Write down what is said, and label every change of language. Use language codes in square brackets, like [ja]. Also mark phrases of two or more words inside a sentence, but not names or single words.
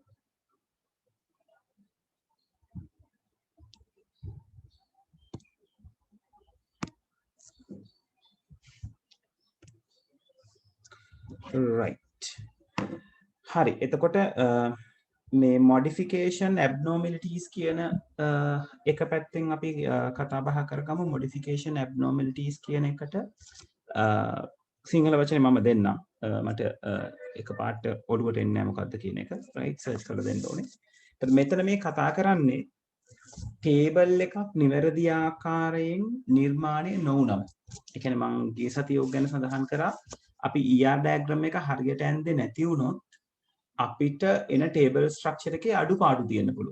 [si] right හරි එතකොට මේ [en] modification abnormalities [si] කියන එක පැත්තෙන් අපි කතා බහ කරගමු. [en] modification abnormalities [si] කියන එකට සිංහල වචනේ මම දෙන්නම්. මට එකපාරට ඔළුවට එන්නේ නැහැ මොකද්ද කියන එක. right search කරලා දෙන්න ඕනේ. එතකොට මෙතන මේ කතා කරන්නේ table එකක් නිවැරදි ආකාරයෙන් නිර්මාණය නොවුනම. ඒ කියන්නේ මම ගිය සතියේ ගැන සඳහන් කරා අපි [en] ER diagram [si] එක හරියට ඇන්දේ නැති වුණොත් අපිට එන [en] table structure [si] එකේ අඩුපාඩු තියෙන්න පුළුවන්.